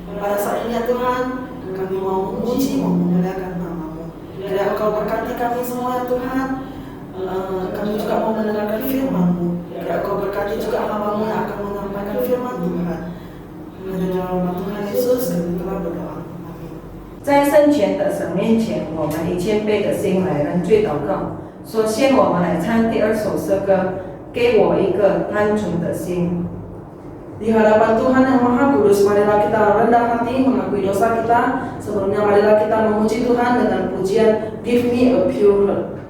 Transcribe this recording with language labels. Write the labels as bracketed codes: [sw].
[id] Pada saat ini ya Tuhan, kami mau memuji, mau memuliakan nama-Mu. Kiranya Engkau berkati kami semua ya Tuhan. Kami juga mau mendengarkan firman-Mu. Kiranya Engkau berkati juga hamba-Mu yang akan menyampaikan firman Tuhan. Pada nama Tuhan Yesus, kami telah berdoa. [zh] 在圣前的神面前，我们以谦卑的心来认罪祷告。首先，我们来唱第2首诗歌，给我一个单纯的心。 [id] Di hadapan Tuhan yang Maha Kudus, marilah kita rendah hati mengakui dosa kita. Sebelumnya marilah kita memuji Tuhan dengan pujian Give Me a Pure Heart.